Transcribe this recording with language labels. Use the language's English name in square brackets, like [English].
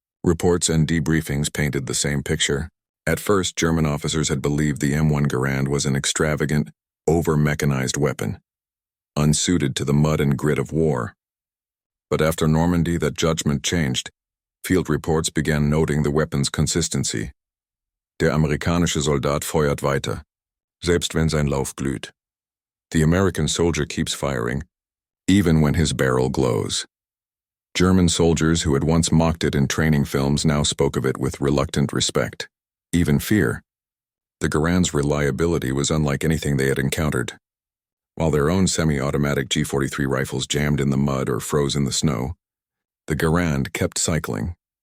[English] Reports and debriefings painted the same picture. At first, German officers had believed the M1 Garand was an extravagant, over-mechanized weapon, unsuited to the mud and grit of war. But after Normandy, that judgment changed. Field reports began noting the weapon's consistency. [German] Der amerikanische Soldat feuert weiter, selbst wenn sein Lauf glüht. [English] The American soldier keeps firing, even when his barrel glows. German soldiers who had once mocked it in training films now spoke of it with reluctant respect, even fear. The Garand's reliability was unlike anything they had encountered. While their own semi-automatic G43 rifles jammed in the mud or froze in the snow, the Garand kept cycling,